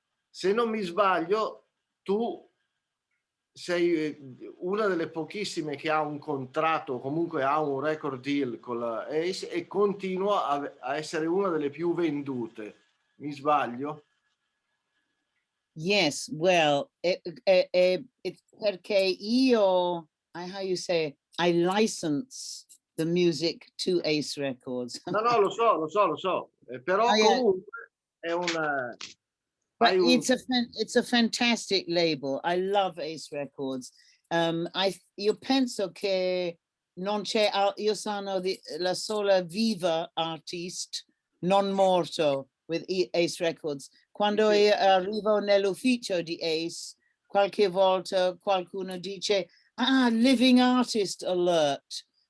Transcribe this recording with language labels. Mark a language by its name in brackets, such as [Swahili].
[Italian] Se non mi sbaglio, tu sei una delle pochissime che ha un contratto, comunque ha un [English] record deal [Italian] con la Ace e continua a essere una delle più vendute. Mi sbaglio? [English] Yes, well, it's [Italian] perché io, [English] how you say, I license the music to Ace Records. [Italian] No, lo so. Però comunque è una... [English] But it's a fantastic label. I love Ace Records. [Italian] Io penso che non c'è, io sono la sola viva artist non morto with Ace Records. Quando arrivo nell'ufficio di Ace, qualche volta qualcuno dice, [English] living artist alert.